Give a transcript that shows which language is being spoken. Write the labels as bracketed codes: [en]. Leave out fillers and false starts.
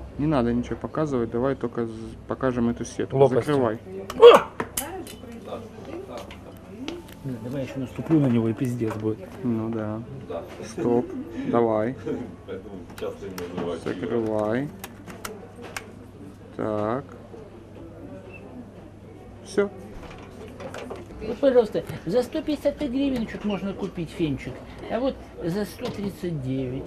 [ru] Не надо ничего показывать. Давай только покажем эту сетку. Лопасти. Закрывай. [uk] Давай я ще наступлю на нього і пиздец буде. [ru] Ну да. Да. Стоп. Давай. Поэтому часто им называют. Закрывай. Так. Все. Вот, пожалуйста, за 155 гривенчик можно купить фенчик, а вот за 139.